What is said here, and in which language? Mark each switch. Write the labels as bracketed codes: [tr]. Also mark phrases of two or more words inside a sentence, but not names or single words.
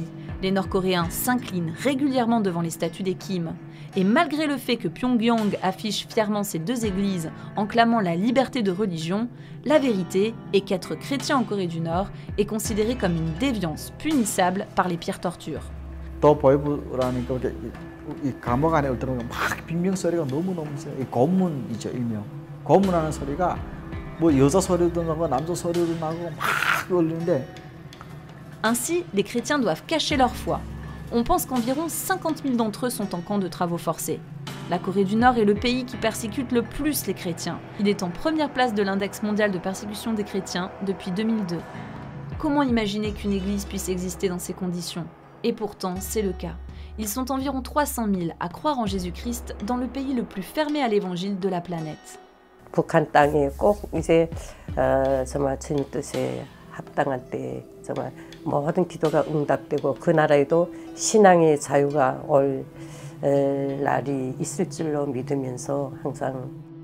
[fr] Les Nord-Coréens s'inclinent régulièrement devant les statues des Kim. Et malgré le fait que Pyongyang affiche fièrement ses 2 églises en clamant la liberté de religion, la vérité est qu'être chrétien en Corée du Nord est considéré comme une déviance punissable par les pires tortures. [ko] 이 감옥 안에 들어오면 막 비명 소리가 너무너무 세요. 이 고문이죠, 일명. 고문하는 소리가 뭐 여자 소리도 나고 남자 소리도 나고 막 울리는데. [fr] Ainsi, les chrétiens doivent cacher leur foi. On pense qu'environ 50 000 d'entre eux sont en camp de travaux forcés. La Corée du Nord est le pays qui persécute le plus les chrétiens. Il est en première place de l'index mondial de persécution des chrétiens depuis 2002. Comment imaginer qu'une église puisse exister dans ces conditions? Et pourtant, c'est le cas. Ils sont environ 300 000 à croire en Jésus-Christ dans le pays le plus fermé à l'évangile de la planète. [ko] 북한 땅이 꼭 이제 정말 주님 뜻에 합당한 때 정말 모든 기도가 응답되고 그 나라에도 신앙의 자유가 올 날이 있을 줄로 믿으면서 항상